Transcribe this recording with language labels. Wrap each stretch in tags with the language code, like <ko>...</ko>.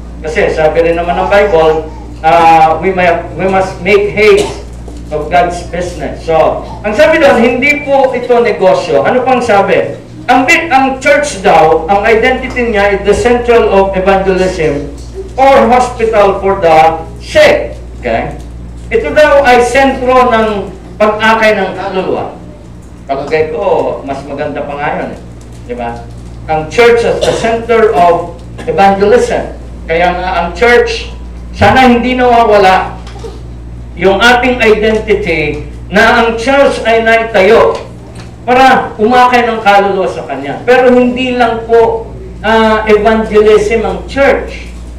<tl>Kasi sabi rin naman ng</tl> <en>Bible, we must make haste of God's business.</en> <tl>So, ang sabi doon, hindi po ito negosyo. Ano pang sabi? Ang church daw,</tl> <en>ang identity niya is the central of evangelism or hospital for the sick. Okay?</en> <tl>Ito daw ay sentro ng pag-akay ng kaluluwa. Pagkagay ko, mas maganda pa nga yun. Diba?</tl> <en>Ang church is the center of evangelism.</en> <tl>Kaya nga ang church, sana hindi nawawala yung ating identity na ang church ay naitayo para umakay ng kaluluwa sa Kanya. Pero hindi lang po evangelism ang church.</tl>